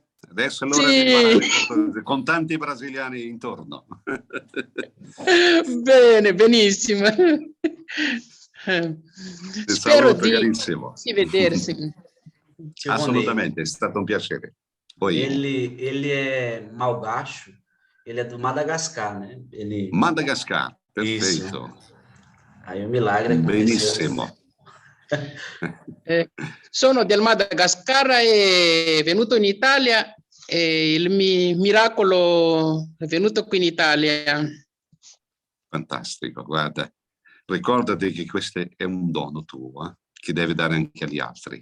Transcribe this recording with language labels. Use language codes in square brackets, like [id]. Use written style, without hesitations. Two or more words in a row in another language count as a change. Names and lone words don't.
[it] Adesso è l'ora di imparare portoghese, con tanti brasiliani intorno. Bene, benissimo. Spero di vedersi. Assolutamente, è stato un piacere. Poi... [pt] Ele é malgacho, ele é do Madagascar, né? Madagascar, perfeito. Isso. Aí o milagre aconteceu. [it] Benissimo. Sono del Madagascar e venuto in Italia e il miracolo è venuto qui in Italia. Fantastico, guarda, ricordati che questo è un dono tuo, che devi dare anche agli altri.